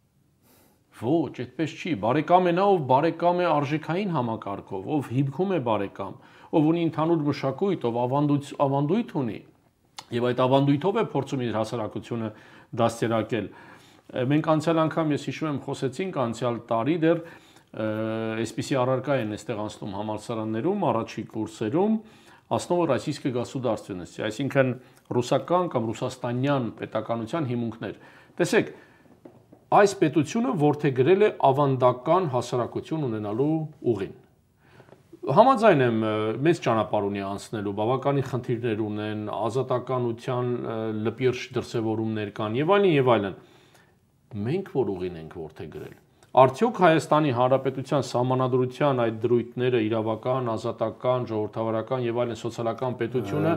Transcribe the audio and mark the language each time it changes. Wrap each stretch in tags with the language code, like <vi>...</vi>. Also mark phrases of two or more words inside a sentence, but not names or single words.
<hy>Ոչ, այդպես չի։ Բարեկամ է նա, ով բարեկամ է արժեքային համակարգով, ով հիմքում է բարեկամ, ով ունի ընդհանուր մշակույթ, ով ավանդույթ ունի, եւ այդ ավանդույթով է փորձում իր հասարակությունը դաստիարակել։ Մենք անցյալ անգամ ես հիշում եմ խոսեցինք անցյալ տարի դեռ այսպիսի առարկա են այստեղ անցնում համալսարաններում, առաջի կուրսերում,</hy> <ru>основа российской государственности,</ru> <hy>այսինքն ռուսական կամ ռուսաստանյան պետականության հիմունքներ։ Տեսեք, այս պետությունը որդեգրել է ավանդական հասարակություն ունենալու ուղին։ Համաձայն եմ, մեծ ճանապարհ ունի անցնելու, բավականին խնդիրներ ունեն, ազատականության լպիրշ դրսևորումներ կան եւ այլն եւ այլն։ Մենք որ ուղին ենք որդեգրել։ Արդյոք Հայաստանի Հանրապետության սահմանադրության այդ դրույթները իրավական, ազատական, ժողովրդավարական եւ այլն սոցիալական պետությունը</hy>